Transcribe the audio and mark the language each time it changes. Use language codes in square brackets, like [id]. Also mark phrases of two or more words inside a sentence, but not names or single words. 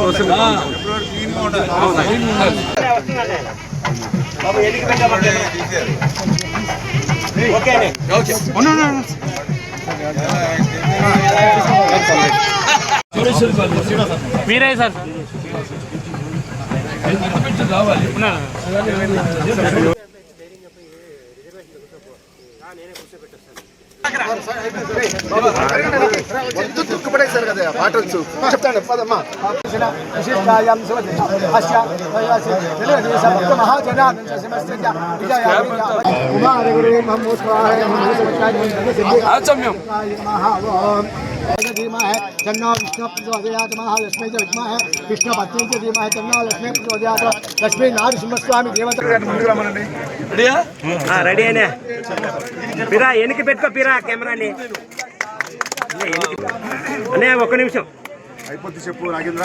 [te] మీరే సార్ రావాలి. పడేశారు కదా వాటర్ చెప్తాను పదమ్మా. [sa] तन्नो विष्णु प्रचोदयात् महालक्ष्मी च विद्महे विष्णुपत्नी च धीमहि तन्नो लक्ष्मी प्रचोदयात् लक्ष्मी नारसिंहस्वामी देवता. [te] రెడీ అయినా? పిరా వెనక్కి పెట్టుకో. పిరా కెమెరాని అనే ఒక్క నిమిషం అయిపోద్ది చెప్పు రాగేంద్ర.